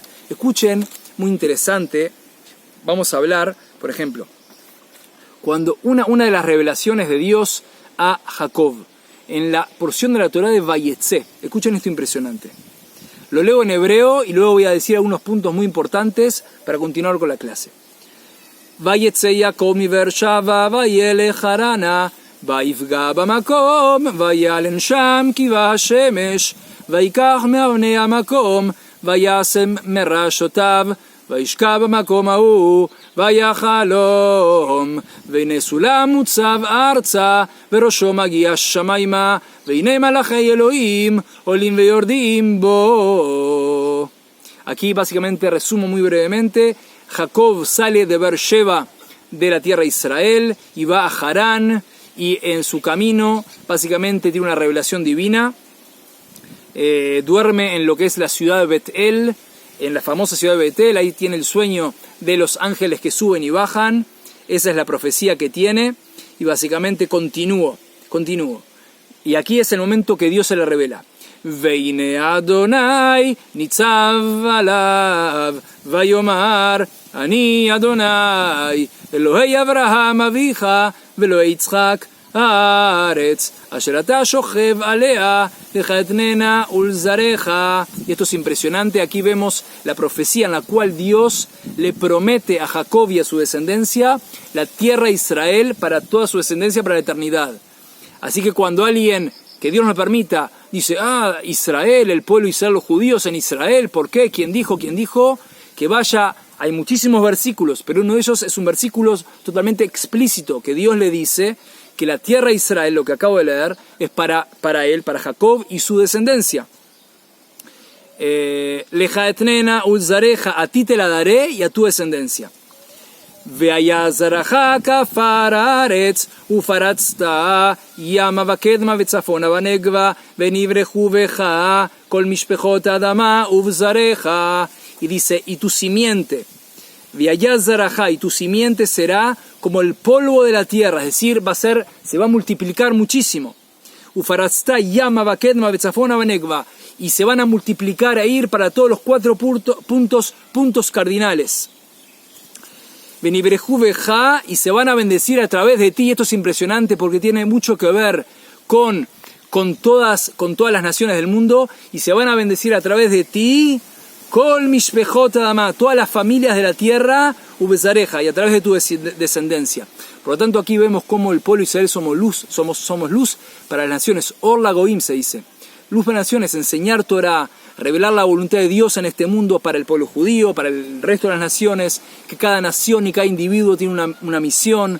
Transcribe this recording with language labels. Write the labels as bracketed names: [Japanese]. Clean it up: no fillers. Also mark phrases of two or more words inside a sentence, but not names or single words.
[Spanish] Escuchen, muy interesante, vamos a hablar, por ejemplo, cuando una de las revelaciones de Dios a Jacob, en la porción de la Torá de Vayetze. Escuchen esto impresionante. Lo leo en hebreo y luego voy a decir algunos puntos muy importantes para continuar con la clase. [Hebrew] ויצא יעקב מבאר שבע וילך חרנה ויפגע במקום וילן שם כי בא השמש ויקח מאבני המקום וישם מראשותיו וישכב במקום ההוא, ויחלום, והנה סולם מוצב ארצה, וראשו מגיע שמיימה, והנה מלאכי אלוהים, עולים ויורדים בו. [Spanish] Aquí básicamente resumo muy brevemente, Jacob sale de Beersheba, de la tierra de Israel, y va a Harán, y en su camino básicamente tiene una revelación divina, duerme en lo que es la ciudad de Bet-El, en la famosa ciudad de Betel, ahí tiene el sueño de los ángeles que suben y bajan, esa es la profecía que tiene, y básicamente continúo. Y aquí es el momento que Dios se le revela. [Hebrew] והנה ה' נצב עליו ויאמר אני ה' אלהי אברהם אביך ואלהי יצחק הארץ אשר אתה שכב עליה לך אתננה ולזרעך. [Spanish] Y esto es impresionante, aquí vemos la profecía en la cual Dios le promete a Jacob y a su descendencia la tierra de Israel para toda su descendencia para la eternidad. Así que cuando alguien, que Dios nos permita, dice, Israel, el pueblo de Israel, los judíos en Israel, ¿por qué? ¿Quién dijo? Que vaya, hay muchísimos versículos, pero uno de ellos es un versículo totalmente explícito, que Dios le dice que la tierra de Israel, lo que acabo de leer, es para él, para Jacob y su descendencia. [Hebrew] לך אתננה ולזרעך, [Spanish] a ti te la daré y a tu descendencia. [Hebrew] והיה זרעך כעפר הארץ ופרצת ימה וקדמה וצפנה ונגבה ונברכו בך כל משפחת האדמה ובזרעך. [Spanish] Y dice, y tu simiente, [Hebrew] והיה זרעך, [Spanish] y tu simiente será como el polvo de la tierra, es decir, se va a multiplicar muchísimo. [Hebrew] ופרצת ימה וקדמה וצפנה ונגבה, [Spanish] y se van a multiplicar a ir para todos los 4 puntos cardinales. [Hebrew] ונברכו בך, [Spanish] y se van a bendecir a través de ti. Y esto es impresionante porque tiene mucho que ver con todas las naciones del mundo, y se van a bendecir a través de ti, [Hebrew] כל משפחת האדמה, [Spanish] todas las familias de la tierra, ubezareja, y a través de tu descendencia. Por lo tanto, aquí vemos cómo el pueblo de Israel somos luz para las naciones. [Hebrew] אור לגוים [Spanish] se dice. Luz para las naciones, enseñar Torah, revelar la voluntad de Dios en este mundo para el pueblo judío, para el resto de las naciones, que cada nación y cada individuo tiene una misión.